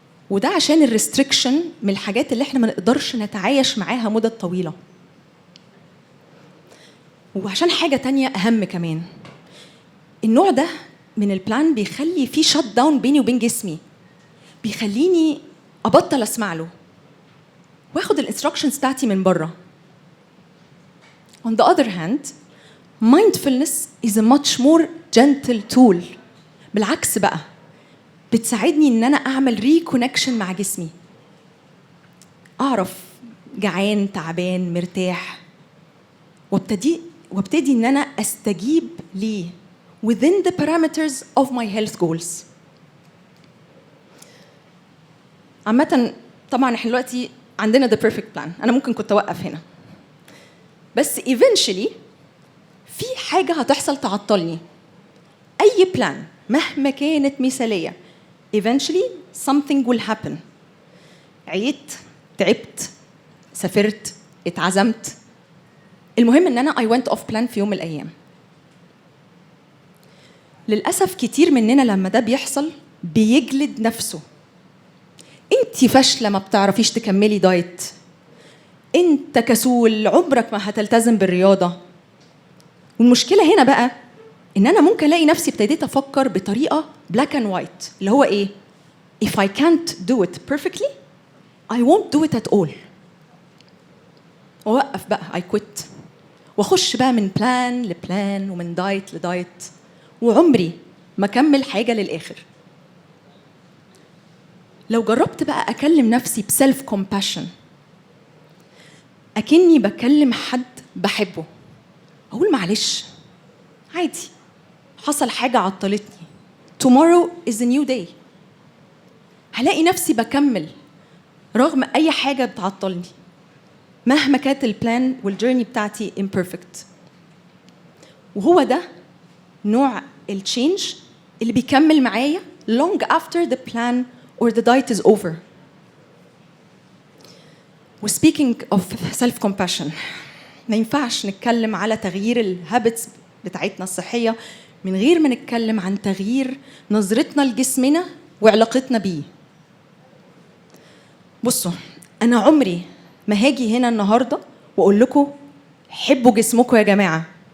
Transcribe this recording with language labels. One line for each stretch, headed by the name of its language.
Arabic: وده عشان الريستريكشن من الحاجات اللي احنا ما نقدرش نتعايش معاها مدة طويلة، وعشان حاجة تانية أهم كمان. النوع ده من البلان بيخلي فيه شات داون بيني وبين جسمي، بيخليني أبطل أسمع له واخد الانستراكشنز بتاعتي من بره.
English: On the other hand, mindfulness is a much more gentle tool.
Arabic: بالعكس بقى بتساعدني ان انا اعمل ريكونكشن مع جسمي، اعرف جعان تعبان مرتاح، وابتدي ان انا استجيب ليه
English: within the parameters of my health goals.
Arabic: عامة طبعا احنا دلوقتي عندنا
English: the perfect plan،
Arabic: انا ممكن كنت اوقف هنا، بس eventually في حاجة هتحصل تعطلني. اي بلان مهما كانت مثالية
English: eventually something will happen.
Arabic: عيت، تعبت، سافرت، اتعزمت، المهم ان انا
English: I went off plan
Arabic: في يوم من الايام. للاسف كتير مننا لما ده بيحصل بيجلد نفسه. انتي فاشله ما بتعرفيش تكملي دايت، انت كسول عمرك ما هتلتزم بالرياضه. والمشكله هنا بقى ان انا ممكن الاقي نفسي ابتديت افكر بطريقه
English: black and white،
Arabic: اللي هو ايه؟
English: if I can't do it perfectly I won't do it at all.
Arabic: ووقف بقى
English: I quit،
Arabic: واخش بقى من بلان لبلان ومن دايت لدايت، وعمري ما اكمل حاجه للاخر. لو جربت بقى اكلم نفسي بسيلف كومباشن، اكني بكلم حد بحبه، اقول معلش عادي، حصل حاجه عطلتني،
English: tomorrow is a new day.
Arabic: هلاقي نفسي بكمل رغم اي حاجه بتعطلني مهما كانت البلان والجيرني بتاعتي imperfect. وهو ده نوع التشينج اللي بيكمل معايا
English: long after the plan or the diet is over.
Arabic: و
English: speaking of self compassion،
Arabic: ما ينفعش نتكلم على تغيير الهابتس بتاعتنا الصحية من غير ما نتكلم عن تغيير نظرتنا لجسمنا وعلاقتنا بيه. بصوا، أنا عمري ما هاجي هنا النهاردة وأقول لكم حبوا جسمكم يا جماعة.